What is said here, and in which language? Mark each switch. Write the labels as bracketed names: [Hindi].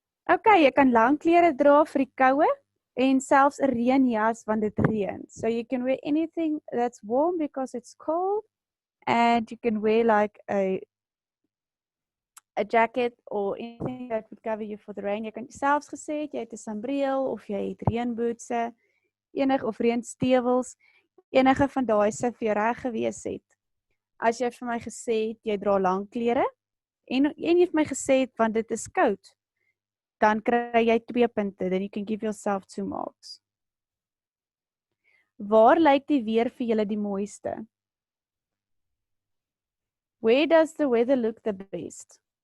[Afrikaans] Okay, jy kan lang klere dra vir die koue en selfs 'n reënjas want dit reën. [English] So you can wear anything that's warm because it's cold and you can wear like a jacket or anything that would cover you for the rain. [Afrikaans] Jy kan selfs gesê jy het 'n sambreel of jy het reënbootse, of reënstewels, enige van daai se vir jou reg gewees het. As jy vir my gesê het jy dra lang klere en jy het my gesê het want dit is koud, dan kry jy 2 punte, [English] then you can give yourself 2 marks. [Afrikaans] Waar lyk die weer vir julle die mooiste? [English] Where does the weather look the best?